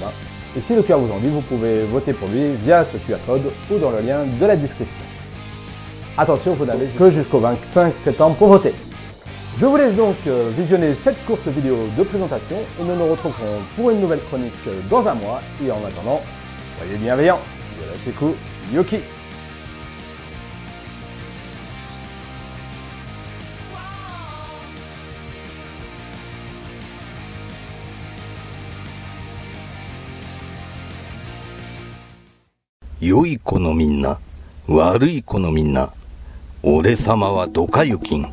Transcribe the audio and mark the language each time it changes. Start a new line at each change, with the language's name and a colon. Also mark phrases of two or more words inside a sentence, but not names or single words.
French: Et si le cœur vous en dit, vous pouvez voter pour lui via ce QR code ou dans le lien de la description. Attention, vous n'avez que jusqu'au 25 septembre pour voter. Je vous laisse donc visionner cette courte vidéo de présentation et nous nous retrouverons pour une nouvelle chronique dans un mois. Et en attendant, soyez bienveillants.
Japanese: Yoshiku Yuki. 良い子のみんな、悪い子のみんな、俺様はドカユキン。